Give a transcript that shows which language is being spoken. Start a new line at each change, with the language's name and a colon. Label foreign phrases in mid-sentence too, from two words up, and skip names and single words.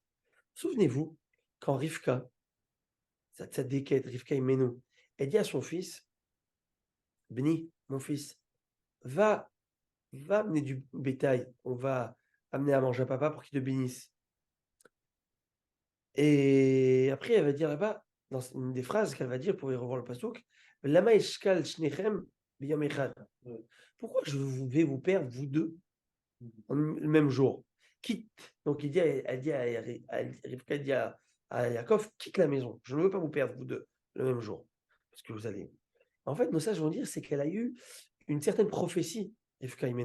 French: Souvenez-vous, quand Rivka, sa tzaddiket, Rivka Imenu, elle dit à son fils, Bni, mon fils, va amener du bétail. On va amener à manger à papa pour qu'il te bénisse. Et après, elle va dire là-bas, dans une des phrases qu'elle va dire pour y revoir le pasuk,
Hebrew: למה אשכל שניכם ביום אחד.
French: Pourquoi je vais vous perdre, vous deux, le même jour? Quitte. Donc il dit, elle dit à Yaakov, quitte la maison. Je ne veux pas vous perdre, vous deux, le même jour. Parce que vous allez. En fait, nos sages vont dire, c'est qu'elle a eu une certaine prophétie, Rivka Imenu.